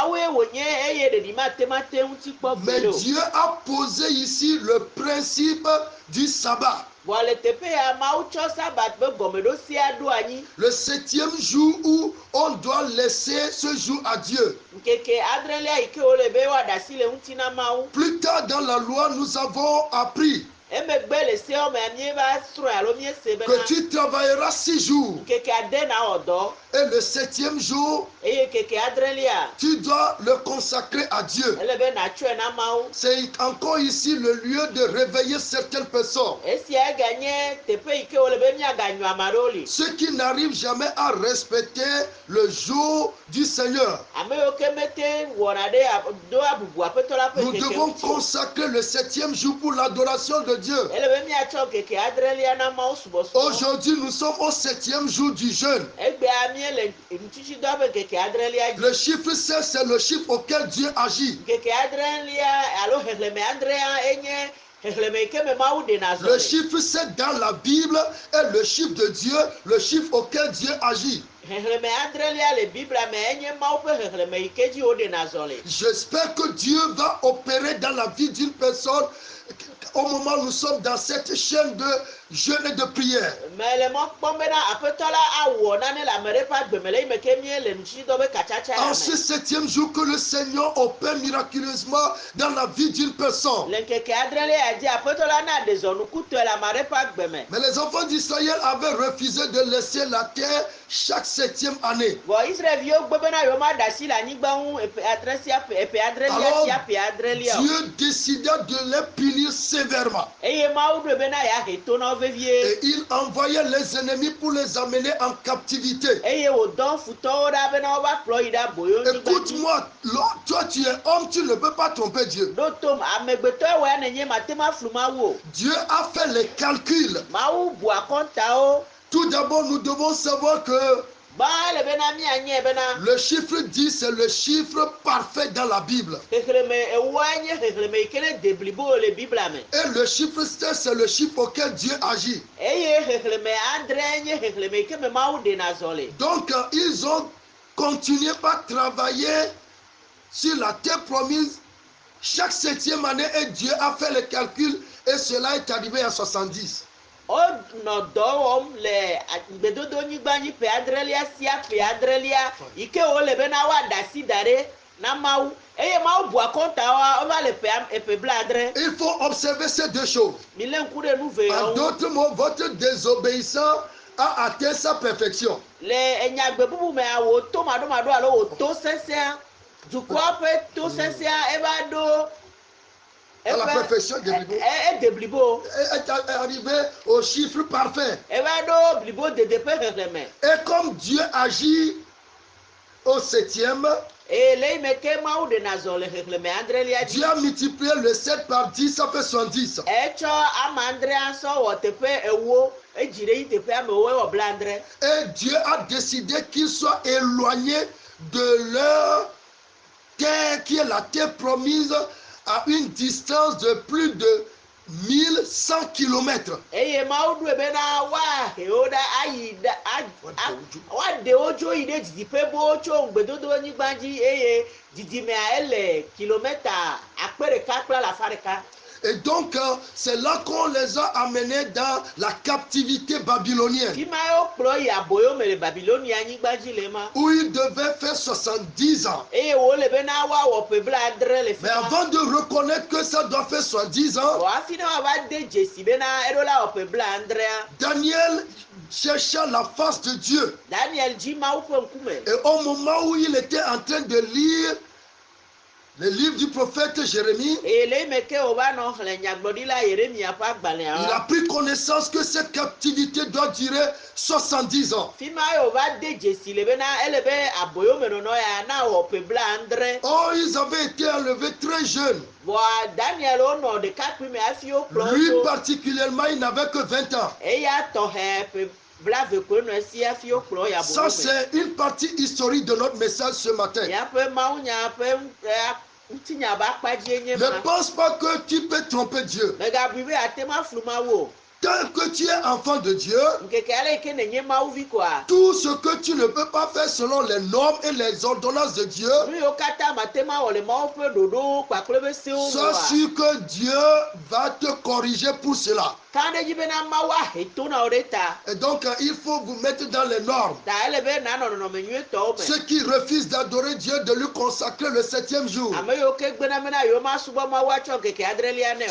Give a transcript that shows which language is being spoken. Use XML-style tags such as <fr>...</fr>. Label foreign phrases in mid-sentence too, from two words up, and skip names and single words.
<fr>Mais Dieu a posé ici le principe du sabbat. Le 7e jour où on doit laisser ce jour à Dieu. Plus tard dans la loi, nous avons appris</fr> <ee>emegbe le sewo me mieva srɔ̃ alo miese</ee> <fr>que</fr> <ee>bena</ee> <fr>tu travailleras 6 jours</fr> <ee>nkeke ade na wɔ dɔ</ee> <fr>et le 7e jour,</fr> <ee>eye keke adrelia</ee> <fr>tu dois le consacrer à Dieu.</fr> <ee>ele be natsɔe na Mawu.</ee> <fr>C'est encore ici le lieu de réveiller certaines personnes.</fr> <ee>Esia eganye teƒe yi ke wole be miaganyɔ ame aɖewo li.</ee> <fr>Ceux qui n'arrivent jamais à respecter le jour du Seigneur.</fr> <ee>Ame yiwo ke mete wɔna ɖe do abubu aƒetɔ la ƒe</ee> <fr>Nous</fr> <ee>keke</ee> <fr>devons</fr> <ee>ŋuti o.</ee> <fr>consacrer le 7e jour pour l'adoration de Dieu.</fr> <ee>Ele be miatsɔ keke adrelia na Mawu subɔsubɔ.</ee> <fr>Aujourd'hui, nous sommes au 7e jour du jeûne.</fr> <ee>Egbea miele ŋutsitsidɔ ƒe keke adrelia dzi.</ee> <fr>Le chiffre 16, c'est le chiffre auquel Dieu agit.</fr> <ee>Keke adrelia alo xexlẽme adrea enye xexlẽme yi ke me Mawu ɖena zɔ</ee> <fr>Le</fr> <ee>le.</ee> <fr>chiffre 7 dans la Bible est le chiffre de Dieu, le chiffre auquel Dieu agit.</fr> <ee>Xexlẽme adrelia le Biblia me enye Mawu ƒe xexlẽme yi ke dzi woɖena zɔ le.</ee> <fr>J'espère que Dieu va opérer dans la vie d'une personne au moment où nous sommes dans cette chaîne de jeûne et de prière.</fr> <ee>Me le mɔ kpɔm bena aƒetɔ la awɔ nane le ame ɖe ƒe agbe me le yi me ke mie le ŋutsitsidɔ be katsatsa ya</ee> <fr>En ce</fr> <ee>me.</ee> <fr>7e jour que le Seigneur opère miraculeusement dans la vie d'une personne.</fr> <ee>Le ŋkeke adrelia dzi aƒetɔ la na ɖe zɔnukutɔe le ame ɖe ƒe agbe me.</ee> <fr>Mais les enfants d'Israël avaient refusé de laisser la terre chaque 7e année.</fr> <ee>Vɔ Israelviwo gbe bena yewo ma ɖe asi le anyigba ŋu eƒe adrelia</ee> <fr>Alors,</fr> <ee>sia ƒe adrelia o.</ee> <fr>Dieu décida de les punir sévèrement.</fr> <ee>Eye Mawu ɖoe bena yeahe to na wo vevie.</ee> <fr>Et il envoyait les ennemis pour les amener en captivité.</fr> <ee>Eye wòdɔ futɔwo ɖa bena wova kplɔ yi ɖe aboyonyigba dzi.</ee> <fr>Écoute-moi, toi tu es homme, tu ne peux pas tromper Dieu.</fr> <ee>Ɖo tom amegbetɔ woe nenye mate ma flu Mawu o.</ee> <fr>Dieu a fait les calculs.</fr> <ee>Mawu bu akɔntawo.</ee> <fr>Tout d'abord, nous devons savoir que</fr> <ee>Gbã le bena mianye bena</ee> <fr>le chiffre 10, c'est le chiffre parfait dans la Bible.</fr> <ee>xexlẽme ewoa nye xexlẽme yi ke ne de blibo le Biblia me.</ee> <fr>Et le chiffre 7, c'est le chiffre auquel Dieu agit.</fr> <ee>Eye xexlẽme adre nye xexlẽme yi ke me Mawu ɖena zɔ le.</ee> <fr>Donc, ils ont continué par travailler sur la terre promise chaque 7e année et Dieu a fait le calcul et cela est arrivé à 70.</fr> <ee>Wonɔ dɔ wɔm le gbedodonyigba dzi ƒe adrelia sia ƒe adrelia yi ke wole bena woaɖe asi da ɖe na Mawu eye Mawu bu akɔntawoa wova le ƒe blaadre.</ee> <fr>Il faut observer ces deux choses.</fr> <ee>Mi lé ŋku ɖe nu</ee> <fr>En</fr> <ee>veawo ŋu.</ee> <fr>d'autres mots, votre désobéissance a atteint sa perfection.</fr> <ee>Le enyagbe bubu mea wòto maɖomaɖo alo wòto sesẽa dukɔa ƒe to sesẽa eva ɖo</ee> <fr>À la perfection de Bible.</fr> <ee>ede blibo</ee> <fr>Est arrivé au chiffre parfait.</fr> <ee>eva ɖo blibo dede ƒe xexlẽme.</ee> <fr>Et comme Dieu agit au 7e,</fr> <ee>Eye le yi me ke Mawu ɖena zɔ le xexlẽme adrelia dzi.</ee> <fr>Dieu a multiplié le 7 par 10, ça fait 70.</fr> <ee>Etsɔ ame adrea sɔ wɔ teƒe ewo edzi ɖe yi teƒe amewo ewɔ blaadre.</ee> <fr>Et Dieu a décidé qu'ils soient éloignés de leur terre, qui est la terre promise, à une distance de plus de 1100 km.</fr> <ee>Eye Mawu ɖoe bena woahewo ɖa ayi woaɖewo dzo yi ɖe didiƒe bowo tso gbedodonyigba dzi eye didimea ele kilomita 1,100,000.</ee> <fr>Et donc, c'est là qu'on les a amenés dans la captivité babylonienne,</fr> <ee>Fi ma wo kplɔ yi aboyo me le Babilonia anyigba dzi le ma.</ee> <fr>où ils devaient faire 70 ans.</fr> <ee>Eye wole bena woawɔ ƒe blaadre le fi</ee> <fr>Mais</fr> <ee>ma.</ee> <fr>avant de reconnaître que ça doit faire 70 ans,</fr> <ee>Vɔ hafi ne woava de dzesi bena eɖo la wɔ ƒe blaadrea.</ee> <fr>Daniel chercha la face de Dieu.</fr> <ee>Daniel dzi Mawu ƒe ŋkume.</ee> <fr>Et au moment où il était en train de lire le livre du prophète Jérémie,</fr> <ee>Eye le yi me ke wòva nɔ xlẽ nyagblɔɖila Yeremia ƒe</ee> <fr>il a</fr> <ee>agbalẽa.</ee> <fr>pris connaissance que cette captivité doit durer 70 ans.</fr> <ee>Fi ma ye wòva de dzesi le bena ele be aboyomenɔnɔ ya na wɔ ƒe blaadre.</ee> <fr>Oh, ils avaient été enlevés très jeunes.</fr> <ee>Vɔa Daniel wonɔ ɖekakpui me hafi wokplɔ</ee> <fr>Lui</fr> <ee>wo.</ee> <fr>particulièrement, il n'avait que 20 ans.</fr> <ee>Eya tɔxɛ ƒe blave koe nɔ esi hafi wokplɔ ya</ee> <fr>Ça,</fr> <ee>aboyo me.</ee> <fr>c'est une partie historique de notre message ce matin.</fr> <ee>Míaƒe mawunya ƒe ŋutinya ƒe akpadzie nye</ee> <fr>Ne</fr> <ee>ma.</ee> <fr>pense pas que tu peux tromper Dieu.</fr> <ee>Megabui be ate ma flu Mawu o.</ee> <fr>Tant que tu es enfant de Dieu,</fr> <ee>Nkeke ale yi ke nenye Mawuvi koa.</ee> <fr>tout ce que tu ne peux pas faire selon les normes et les ordonnances de Dieu,</fr> <ee>Nu yiwo katã mate ma wɔ le Mawu ƒe ɖoɖowo kpakple be sewo nu</ee> <fr>sois</fr> <ee>oa.</ee> <fr>sûr que Dieu va te corriger pour cela.</fr> <ee>kan ɖe dzi bena mawu aheto na wo ɖe ta.</ee> <fr>Et donc, il faut vous mettre dans les normes.</fr> <ee>Ta ele be nanɔ nɔnɔme nyuietɔwo me.</ee> <fr>Ceux qui refusent d'adorer Dieu, de lui consacrer le 7e jour.</fr> <ee>Ame yiwo ke gbena bena yewo masubɔ mawu atsɔ ŋkeke adrelia nɛ o.</ee>